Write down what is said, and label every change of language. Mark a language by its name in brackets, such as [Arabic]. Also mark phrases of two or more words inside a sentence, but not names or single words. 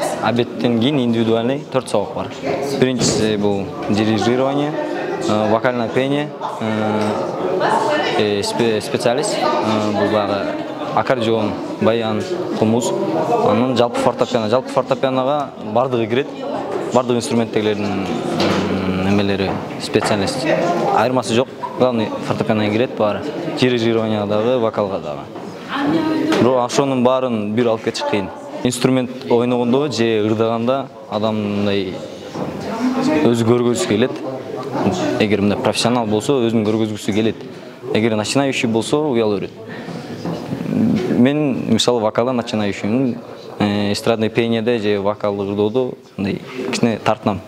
[Kazakh] обедтен кейін индивидуальный 4 сабақ бар. Биринчиси бұл дирижирование, [Russian] вокальное пение, [Kazakh] специалист, бұл бағы аккордеон, баян, қомыз, анын жалпы фортепиано. Жалпы фортепианоға бардығы кірет, бардығы инструменттегілердің немелері специалист. Айырмасы жоқ, главный фортепианоға кірет бары, дирижированиядағы, вокалға дағы. [Kyrgyz] Бирок ошонун баарын бир алып кетиш кыйын. Инструмент ойногондо же ырдаганда адамдай өзү көргөзүсү келет. Эгер мындай профессионал болсо, өзүн көргөзгүсү келет. Эгер начинающий болсо, уяла берет. Мен мисалы вокалда начинающиймин, эстрадный пениеде же вокалдык ырдоодо мындай кичине тартынам.